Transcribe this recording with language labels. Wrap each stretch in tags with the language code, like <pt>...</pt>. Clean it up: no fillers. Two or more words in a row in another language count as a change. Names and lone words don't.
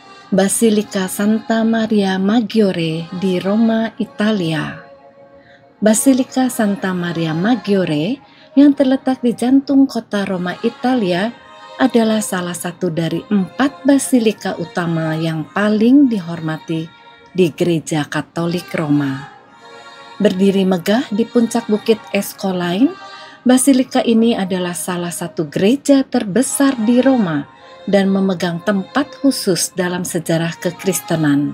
<id>Basilika Santa Maria Maggiore di Roma, Italia. Basilika Santa Maria Maggiore yang terletak di jantung kota Roma, Italia adalah salah satu dari 4 basilika utama yang paling dihormati di Gereja Katolik Roma. Berdiri megah di puncak bukit Escolain, basilika ini adalah salah satu gereja terbesar di Roma dan memegang tempat khusus dalam sejarah kekristenan.</id>